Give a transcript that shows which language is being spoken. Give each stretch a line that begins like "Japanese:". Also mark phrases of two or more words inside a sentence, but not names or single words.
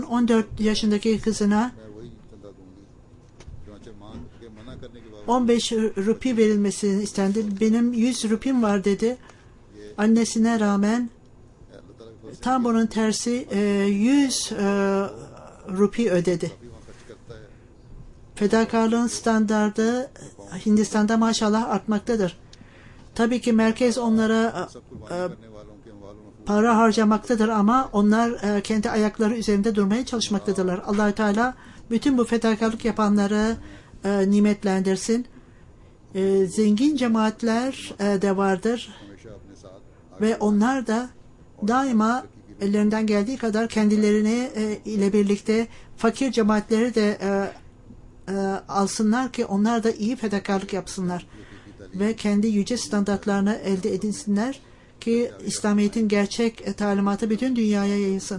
Turkish: 14 yaşındaki kızına 15 rupi verilmesini istendi. Benim 100 rupim var dedi. Annesine rağmen tam bunun tersi 100 rupi ödedi.
Urdu: وہاں خرچ کرتا ہے
Turkish: Fedakarlığın standardı Hindistan'da maşallah artmaktadır. Tabii ki merkez onlara
Urdu: سب قربانی کرنے والوں کے اموالوں میں
Turkish: para harcamaktadır ama onlar kendi ayakları üzerinde durmaya çalışmaktadırlar. Allah-u Teala bütün bu fedakarlık yapanları nimetlendirsin. Zengin cemaatler de vardır
Urdu: ہمیشہ اپنے ساتھ
Turkish: ve onlar da daima ellerinden geldiği kadar kendilerini ile birlikte fakir cemaatleri de alsınlar ki onlar da iyi fedakarlık yapsınlar ve kendi yüce standartlarını elde edinsinler ki İslamiyet'in gerçek talimatı bütün dünyaya yayılsın.